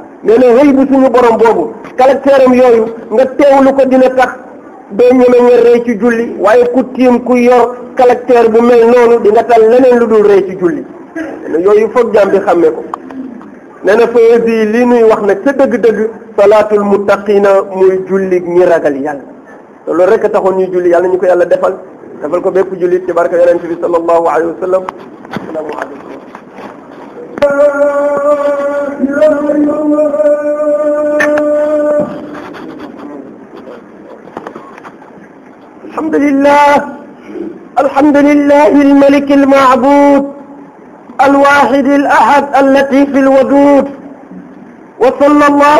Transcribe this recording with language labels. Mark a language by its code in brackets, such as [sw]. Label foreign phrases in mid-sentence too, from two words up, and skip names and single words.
[wo] nee na xëy bu suñu borom boobu caractère am yooyu nga teewlu ko dina tax doo ñeme nga rëy ci julli waaye ku tiim ku yor caractère bu mel noonu di nga tal leneen lu dul rëy ci julli yooyu foog jaam bi xàmmee ko nee na faesi lii nuy wax nag ca dëgg-dëgg [ar] صلاة المتقين [wo] muy julli ñi ragal yàlla te loolu rek a taxoon ñuy julli yàlla ñu ko yàlla defal ko bépp jullit ci barka yonent bi [ar] صلى الله عليه وسلم السلام عليكم الحمد لله الملك المعبود الواحد الأحد اللطيف الودود وصلى الله